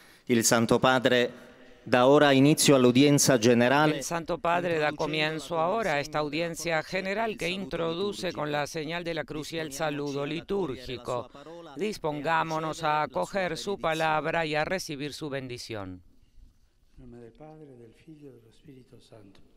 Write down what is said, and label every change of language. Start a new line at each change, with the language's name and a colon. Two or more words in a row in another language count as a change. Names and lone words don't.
Italian: Il Santo Padre da ora inizio all'udienza generale.
Spanish: El Santo Padre da comienzo ahora a esta audiencia general que introduce con la señal de la cruz y el saludo litúrgico. Dispongámonos a acoger su palabra y a recibir su bendición. En nombre del Padre, del Figlio y del Espíritu Santo.